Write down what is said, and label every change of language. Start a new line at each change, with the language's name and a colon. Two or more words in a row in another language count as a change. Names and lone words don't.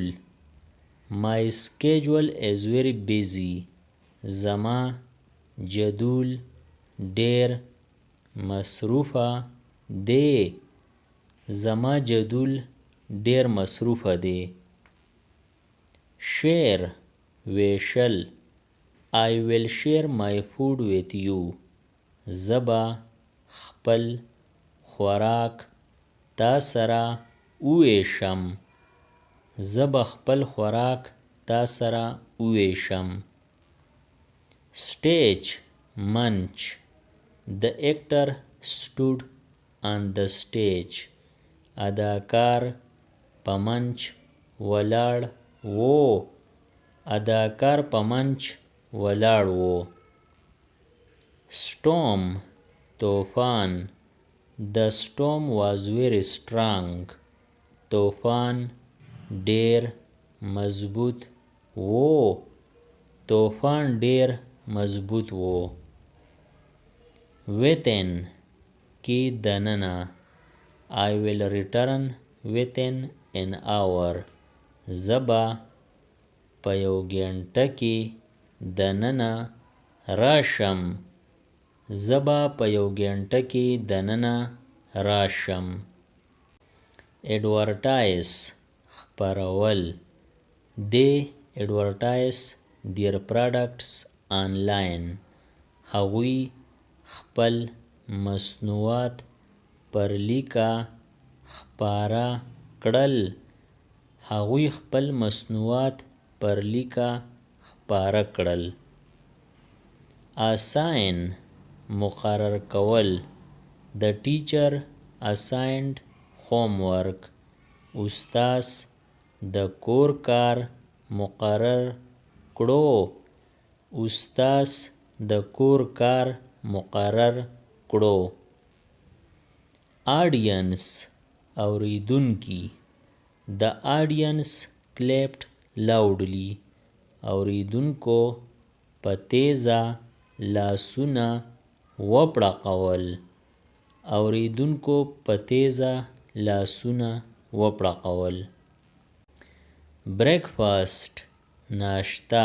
English: My schedule is very busy.
Pashto: زما جدول ډیر مصروفه دی. زما جدول ډیر مصروفه دی. Share ویشل.
English: I will share my food with you.
Pashto: زه به خپل خوراک تا سره وویشم. زه به خپل خوراک تا سره وویشم. Stage منچ.
English: The actor stood on the stage.
Pashto: اداکار په منچ ولاړ و. اداکار په منچ ولاړ و. Storm طوفان.
English: The storm was very strong.
Pashto: طوفان ډیر مضبوط و. طوفان ډیر مضبوط و. Within کې دننه.
English: I will return within an hour.
Pashto: زه به په یو ګنټه کې دننه راشم. زه به په یو ګنټه کې دننه راشم. Advertise خپرول.
English: They advertise their products online.
Pashto: هغوی خپل مصنوعات پر لیکه خپاره کړل. هغوی خپل مصنوعات پر لیکه خپاره کړل. Assign مقرر کول.
English: The teacher assigned homework.
Pashto: استاذ د کور کار مقرر کړو. استاذ د کور کار مقرر کړو. Audience اوریدونکی.
English: The audience clapped loudly.
Pashto: اوریدونکو په تیزه لاسونه وپړقول. اوریدونکو په تیزه لاسونه وپړقول. Breakfast ناشته.